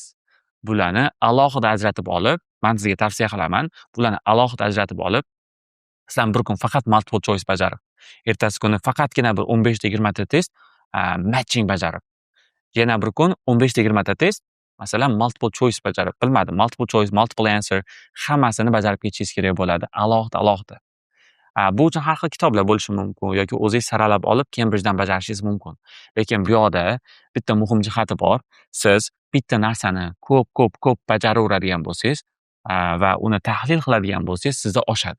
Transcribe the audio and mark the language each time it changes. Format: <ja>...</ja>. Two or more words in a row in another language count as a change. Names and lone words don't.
<uz>Bularni alohida ajratib olib, men sizga tavsiya qilaman, bularni alohida ajratib olib, sizlar bir kun faqat</uz> <en>multiple choice</en> <uz>bajarib, ertasi kuni faqatgina bir 15 ta 20 ta test matching bajarib, yana bir kun 15 ta 20 ta test, masalan,</uz> <en>multiple choice</en> <uz>bajarib, bilmadim,</uz> <en>multiple choice, multiple answer</en> <uz>hammasini bajarib ketishingiz kerak bo'ladi, alohida. Bu uchun har xil kitoblar bo'lishi mumkin yoki o'zingiz saralab olib Cambridgedan bajarishingiz mumkin. Lekin bu yoqda bitta muhim jihati bor. Siz bitta narsani ko'p bajaraveradigan bo'lsangiz va uni tahlil qiladigan bo'lsangiz, sizda oshadi.</uz>